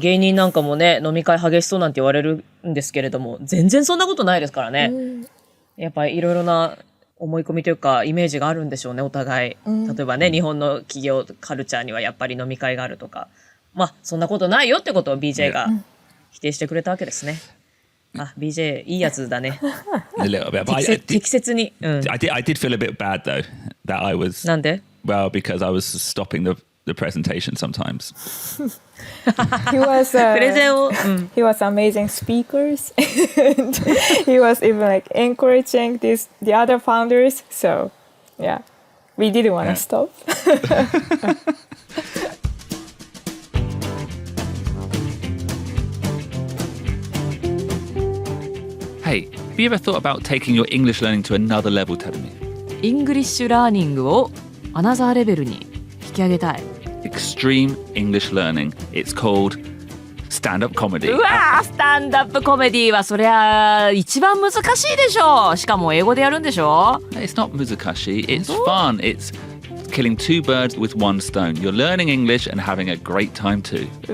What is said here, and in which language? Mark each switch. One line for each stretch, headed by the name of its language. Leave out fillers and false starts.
Japanese: 芸人なんかもね、飲み会激しそうなんて言われるんですけれども、全然そんなことないですからね。やっぱりいろいろな思い込みというかイメージがあるんでしょうね、お互い。例えばね、日本の企業カルチャーにはやっぱり飲み会があるとか。まあ、そんなことないよってことを BJ が否定してくれたわけですね。あ、BJ いいやつだね。
English: A little bit. But
Japanese: 適切に。
English: I did feel a bit bad though that I was.
Japanese: なんで
English: Well, because I was stopping the presentation sometimes. He was
Japanese: プレゼンを、
English: he was amazing speakers and he was even like encouraging the other founders. So yeah, we didn't want to stop. Hey, have you ever thought about taking your English learning to another level, Tadami?
Japanese: イングリッシュラーニングをアナザーレベルに引き上げたい。
English: Extreme English learning. It's called stand-up comedy.
Japanese: うわー、スタンダップコメディはそりゃ一番難しいでしょ。しかも英語でやるんでしょ。
English: It's not muzakashi. It's fun. It's killing two birds with one stone. You're learning English and having a great time too.